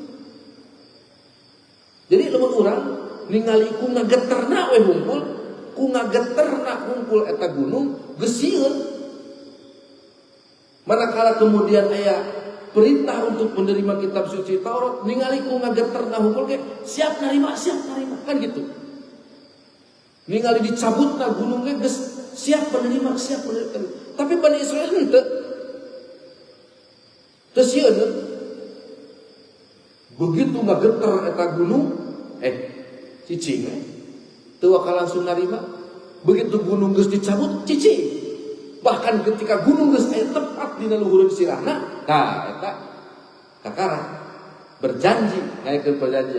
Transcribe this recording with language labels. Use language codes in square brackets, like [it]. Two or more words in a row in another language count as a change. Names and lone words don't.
[su] Jadi lamun urang ningali ku ngageterna we hungkul, ku ngageterna hungkul eta gunung geus sieun. [id] Manakala kemudian aya perintah untuk menerima kitab suci Taurat, [su] ningali ku ngageterna hungkul ge siap narima kan gitu. Ningali dicabutna gunung ge geus siap menerima. Tapi Bani Israil henteu. Teu sieun. Begitu ngageter eta gunung, cicing teu wakal langsung narima. Begitu gunung geus dicabut, cicing. [id] Bahkan ketika [su] gunung geus aya tepat dina luhureun sirahna, tah eta kakara berjanji ngayakeun perjanjian.